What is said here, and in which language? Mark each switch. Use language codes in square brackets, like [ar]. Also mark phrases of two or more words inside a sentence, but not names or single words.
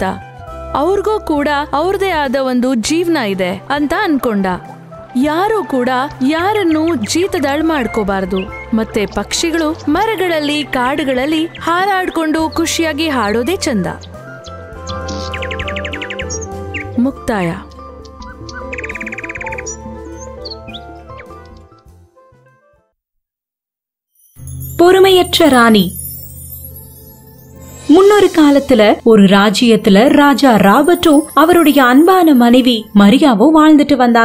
[kn] ಅವ್ರಿಗೂ ಕೂಡ ಅವ್ರದೇ ಆದ ಒಂದು ಜೀವನ ಇದೆ ಅಂತ ಅನ್ಕೊಂಡ. ಯಾರು ಕೂಡ ಯಾರನ್ನು ಜೀತದಾಳ್ ಮಾಡ್ಕೋಬಾರ್ದು. ಮತ್ತೆ ಪಕ್ಷಿಗಳು ಮರಗಳಲ್ಲಿ, ಕಾಡುಗಳಲ್ಲಿ ಹಾರಾಡ್ಕೊಂಡು ಖುಷಿಯಾಗಿ ಹಾಡೋದೇ ಚಂದ. ಮುಕ್ತಾಯ. [ta] பொறுமையற்ற ராணி. முன்னொரு காலத்துல ஒரு ராஜ்யத்துல ராஜா ராபர்ட்டும் அவருடைய அன்பான மனைவி மரியாவும் வாழ்ந்துட்டு வந்தாங்க.